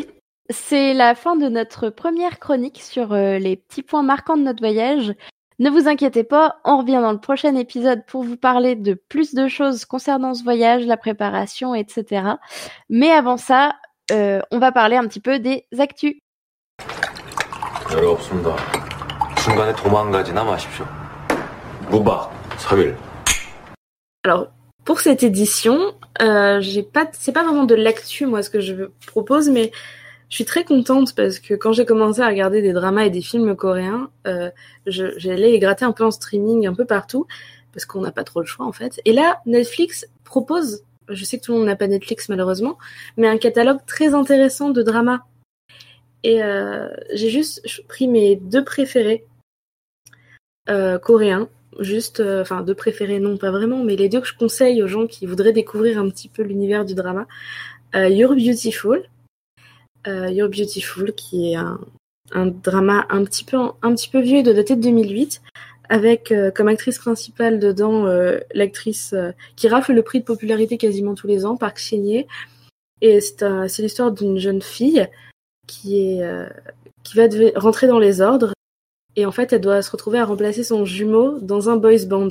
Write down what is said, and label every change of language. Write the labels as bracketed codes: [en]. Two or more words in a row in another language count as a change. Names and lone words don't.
[fr] C'est la fin de notre première chronique sur les petits points marquants de notre voyage. Ne vous inquiétez pas, on revient dans le prochain épisode pour vous parler de plus de choses concernant ce voyage, la préparation, etc. Mais avant ça, on va parler un petit peu des actus. [ko] 없습니다. 중간에 도망가지나 마십시오. 무박 3일. [fr] Alors, pour cette édition, c'est pas vraiment de l'actu, moi, ce que je propose, mais je suis très contente parce que quand j'ai commencé à regarder des dramas et des films coréens, j'allais les gratter un peu en streaming, un peu partout, parce qu'on n'a pas trop le choix en fait. Et là, Netflix propose, je sais que tout le monde n'a pas Netflix malheureusement, mais un catalogue très intéressant de dramas. Et j'ai juste pris mes 2 préférés coréens, enfin 2 préférés non pas vraiment, mais les 2 que je conseille aux gens qui voudraient découvrir un petit peu l'univers du drama. You're Beautiful. You're Beautiful, qui est un drama un petit peu vieux, de daté de 2008, avec comme actrice principale dedans l'actrice qui rafle le prix de popularité quasiment tous les ans, Park Shin-hye. Et c'est l'histoire d'une jeune fille qui va rentrer dans les ordres, et en fait elle doit se retrouver à remplacer son jumeau dans un boys band.